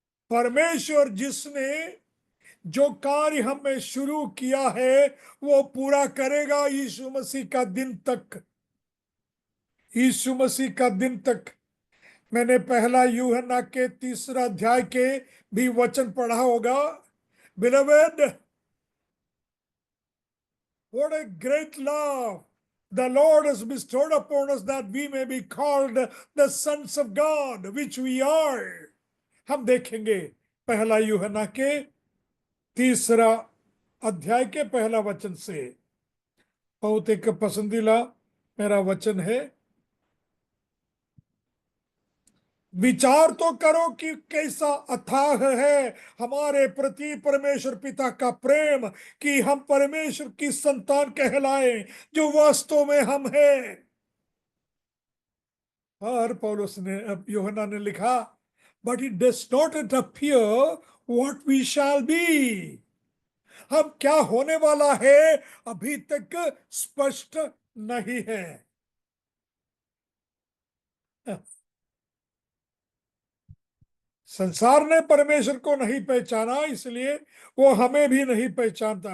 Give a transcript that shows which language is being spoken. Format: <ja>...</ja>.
<hi>परमेश्वर जिसने जो कार्य हमें शुरू किया है, वो पूरा करेगा यीशु मसीह का दिन तक। यीशु मसीह का दिन तक। मैंने पहला यूहन्ना के 3 अध्याय के भी वचन पढ़ा होगा।</hi> <en>Beloved, what a great love the Lord has bestowed upon us that we may be called the sons of God, which we are।</en> <hi>हम देखेंगे पहला यूहन्ना के 3 अध्याय के पहला वचन से। बहुत एक पसंदीदा मेरा वचन है। विचार तो करो कि कैसा अथाह है हमारे प्रति परमेश्वर पिता का प्रेम, कि हम परमेश्वर की संतान कहलाएं, जो वास्तव में हम हैं। और पौलुस ने, अब यूहन्ना ने लिखा,</hi> <en>but it does not yet appear what we shall be.</en> <hi>हम क्या होने वाला है अभी तक स्पष्ट नहीं है। संसार ने परमेश्वर को नहीं पहचाना, इसलिए वो हमें भी नहीं पहचानता।</hi>